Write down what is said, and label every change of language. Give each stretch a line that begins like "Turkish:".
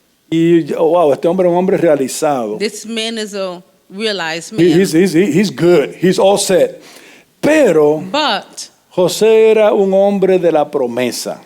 Spanish: Y, wow, este hombre es un hombre realizado.
English: This man is a realized man. He's good. He's all set.
Spanish: Pero
English: But
Spanish: José era un hombre de la promesa.